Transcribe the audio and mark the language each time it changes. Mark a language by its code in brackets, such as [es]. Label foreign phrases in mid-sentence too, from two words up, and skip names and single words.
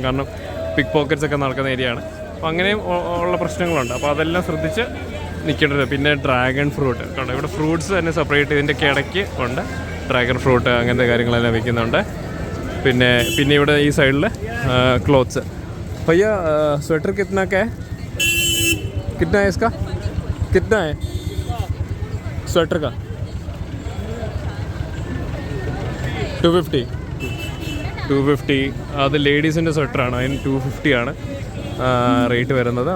[ml] കാരണം [en] pick pockets [ml] ഒക്കെ നടക്കുന്ന ഏരിയയാണ്. അപ്പോൾ അങ്ങനെയും ഉള്ള പ്രശ്നങ്ങളുണ്ട്. അപ്പോൾ അതെല്ലാം ശ്രദ്ധിച്ച് നിൽക്കേണ്ടത്. പിന്നെ [en] dragon fruit [ml] കണ്ടോ, ഇവിടെ ഫ്രൂട്ട്സ് തന്നെ സെപ്പറേറ്റ് ഇതിൻ്റെ ഇടയ്ക്ക് ഉണ്ട്. [en] dragon fruit [ml] അങ്ങനത്തെ കാര്യങ്ങളെല്ലാം വിൽക്കുന്നുണ്ട്. പിന്നെ ഇവിടെ ഈ സൈഡിൽ ക്ലോത്ത്സ്. [hi] भैया स्वेटर कितना का है, कितना है इसका, कितना है स्वेटर का? 250. [ml] അത് ലേഡീസിൻ്റെ സ്വെറ്ററാണ്, അതിന് 250 ആണ് റേറ്റ് വരുന്നത്.